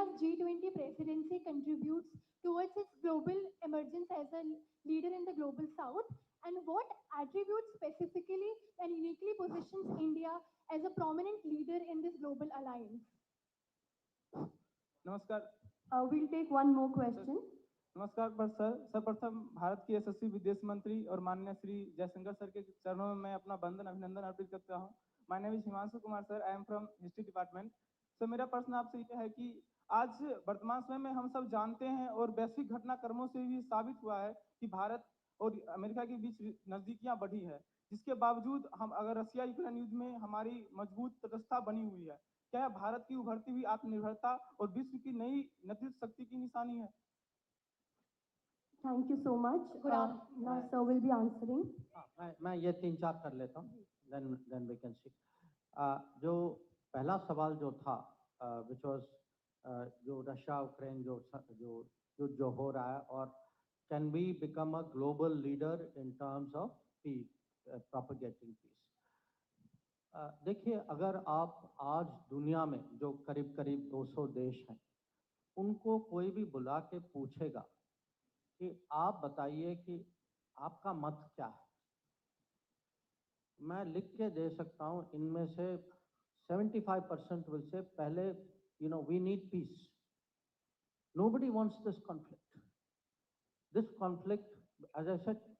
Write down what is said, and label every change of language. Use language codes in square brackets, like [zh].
[en] India's G20 presidency contributes towards its global emergence as a leader in the global south? And what attributes specifically and uniquely positions India as a prominent leader in this global alliance? [hi] नमस्कार [en] We'll take one more question. [hi] नमस्कार पर sir सर्वप्रथम भारत के यशस्वी विदेश मंत्री और माननीय Shri Jaishankar sir के चरणों में मैं अपना वंदन अभिनंदन अर्पित करता हूं। [en] My name is Himanshu Kumar sir, I am from history department. [hi] Sir मेरा प्रश्न आपसे यह है कि आज वर्तमान समय में हम सब जानते हैं और वैश्विक घटनाक्रमों से भी साबित हुआ है कि भारत और अमेरिका के बीच नजदीकियां बढ़ी है, जिसके बावजूद हम अगर रशिया यूक्रेन युद्ध में हमारी मजबूत तटस्थता बनी हुई है, क्या भारत की उभरती हुई आत्मनिर्भरता और विश्व की नई नेतृत्व शक्ति की निशानी है? [en] Thank you so much. Now, sir will be answering. [hi] मैं ये 3-4 कर लेता हूँ, [en] then we can see. [hi] जो पहला सवाल जो था, [en] which was [hi] जो रशिया यूक्रेन जो हो रहा है, [en] और can we become a global leader in terms of peace, propagating peace. [hi] देखिए, अगर आप आज दुनिया में जो करीब करीब 200 देश हैं, उनको कोई भी बुला के पूछेगा कि आप बताइए कि आपका मत क्या है, मैं लिख के दे सकता हूँ, इनमें से 75% विल से पहले [en] We need peace, nobody wants this conflict as I said.